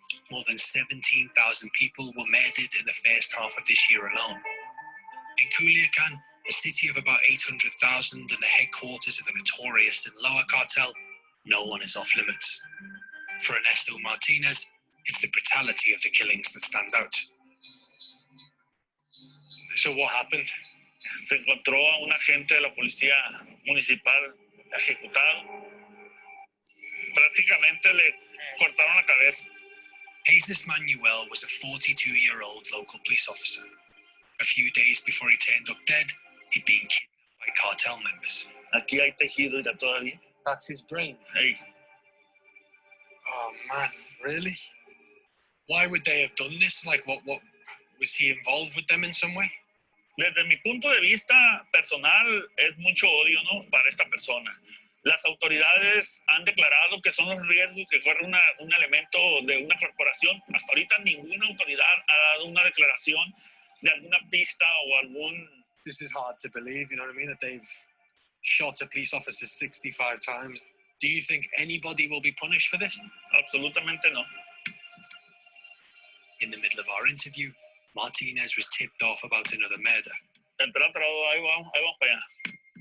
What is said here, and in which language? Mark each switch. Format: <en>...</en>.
<en>More than 17,000 people were murdered in the first half of this year alone. In Culiacan, a city of about 800,000 and the headquarters of the notorious Sinaloa cartel, no one is off limits. For Ernesto Martinez, it's the brutality of the killings that stand out. So what happened?</en> <es>Se encontró a un agente de la policía municipal ejecutado. Prácticamente le cortaron la cabeza.</es> <en>Jesus Manuel was a 42-year-old local police officer. A few days before he turned up dead, he'd been kidnapped by cartel members.</en> <es>Aquí hay tejido ya todavía.</es> <en>That's his brain. Hey. Oh man, really? Why would they have done this? Like, what was he involved with them in some way?</en> <es>Desde mi punto de vista personal, es mucho odio, ¿no?, para esta persona. Las autoridades han declarado que son los riesgos que corre un elemento de una corporación. Hasta ahorita ninguna autoridad ha dado una declaración de alguna pista o algún...</es> <en>This is hard to believe, you know what I mean? That they've shot a police officer 65 times. Do you think anybody will be punished for this?</en> <es>Absolutamente no.</es> <en>In the middle of our interview, Martinez was tipped off about another murder.</en> <es>Ahí vamos para allá.</es>